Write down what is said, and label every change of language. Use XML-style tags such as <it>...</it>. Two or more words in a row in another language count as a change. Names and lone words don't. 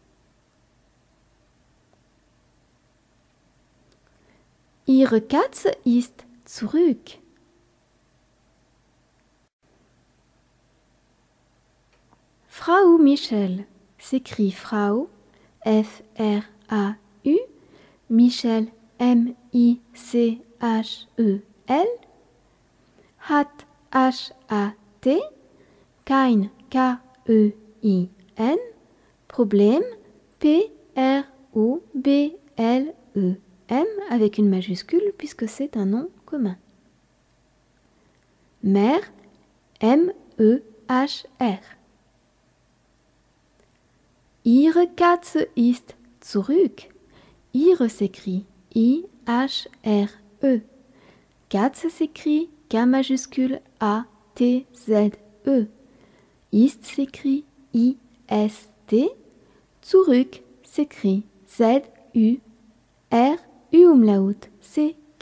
<de>Ihre Katze ist zurück.</de> <fr>Frau Michel s'écrit Frau,</fr> <de>F-R-A-U, Michel, M-I-C-H-E-L, hat, H-A-T, kein, K-E-I-N, Problem,</de> <fr>P-R-O-B-L-E-M, avec une majuscule puisque c'est un nom commun. Mère, M-E-H-R.</fr> <de>Ihre Katze ist zurück.</de> <fr>Ihre s'écrit I-H-R-E. Katze s'écrit K majuscule A-T-Z-E. Ist s'écrit I-S-T. Zurück s'écrit Z-U-R-U-umlaut-C-K.</fr>